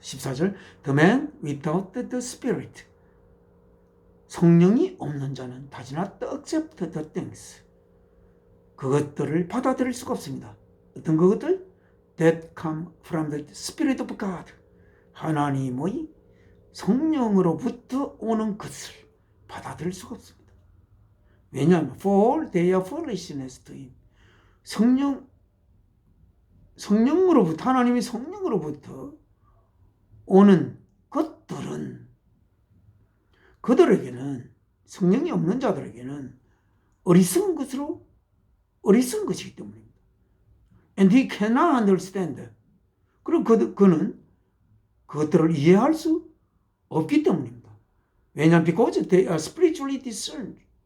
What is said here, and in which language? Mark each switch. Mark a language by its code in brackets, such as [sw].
[en] 14절 The man without the Spirit, [ko] 성령이 없는 자는 [en] does not accept the things, [ko] 그것들을 받아들일 수가 없습니다. 어떤 그것들? [en] That come from the Spirit of God, [ko] 하나님의 성령으로부터 오는 것을 받아들일 수가 없습니다. 왜냐하면 [en] for they are foolishness to him, [ko] 성령으로부터, 하나님의 성령으로부터 오는 것들은 그들에게는, 성령이 없는 자들에게는 어리석은 것이기 때문입니다. [en] And he cannot understand. [ko] 그리고 그는 그것들을 이해할 수 없기 때문입니다. 왜냐하면 [en] because they are spiritually discerned.